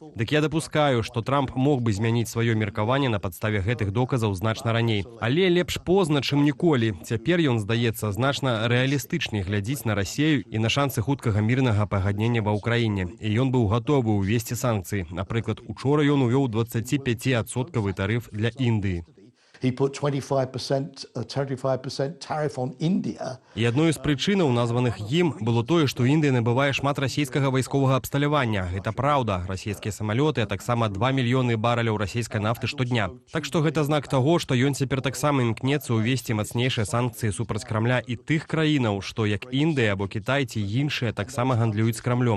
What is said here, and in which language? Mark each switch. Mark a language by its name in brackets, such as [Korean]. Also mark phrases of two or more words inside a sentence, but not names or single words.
[Belarusian] Дык я дапускаю, што Трамп мог бы змяніць сваё меркаванне на падставе гэтых доказаў значна раней. Але лепш позна, чым ніколі. Цяпер ён, здаецца, значна рэалістычней глядзіць на Расію і на шансы хуткага мірнага пагаднення ва ўкраіне. І ён быў гатовы ўвесці санкцыі. Напрыклад, учора ён увёў 25% тарыф для Індыі. [English] He put 25% tariff on India. [Belarusian] І адной з прычынаў, названых ім, было тое, што Індыя набывае шмат расійскага вайсковага абсталявання. Гэта праўда. Расійскія самалёты, а таксама 2 мільёны барэляў расійскай нафты штодня. Так што гэта знак таго, што ён цяпер таксама імкнецца ўвесці мацнейшыя санкцыі супраць Крамля і тых краінаў, што як Індыя або Кітай ці іншыя таксама гандлююць з Крамлём.